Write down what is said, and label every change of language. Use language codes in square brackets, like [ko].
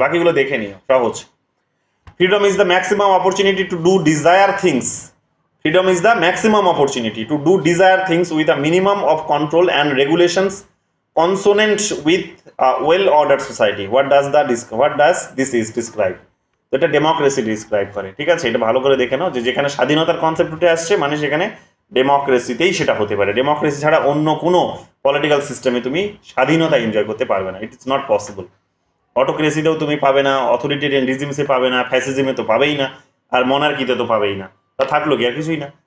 [bn] বাকিগুলো দেখে নিও, সহজ। [en] Freedom is the maximum opportunity to do desire things. Freedom is the maximum opportunity to do desired things with a minimum of control and regulations consonant with a well-ordered society. What does this is describe? [bn] এটা democracy describe করে, ঠিক আছে? এটা ভালো করে দেখে নাও, যে যেখানে স্বাধীনতার কনসেপ্ট উঠে আসছে, মানে সেখানে ডেমোক্রেসিতেই সেটা হতে পারে। ডেমোক্রেসি ছাড়া অন্য কোনো পলিটিক্যাল সিস্টেমে তুমি স্বাধীনতা এনজয় করতে পারবে না, [en] It is not possible. [bn] অটোক্রেসিতেও তুমি পাবে না, অথরিটেরিয়ান রিজিমসে পাবে না, ফ্যাসিজমে তো পাবেই না, আর মনার্কিতে তো পাবেই না, তা থাকলো কি আর কিছুই না।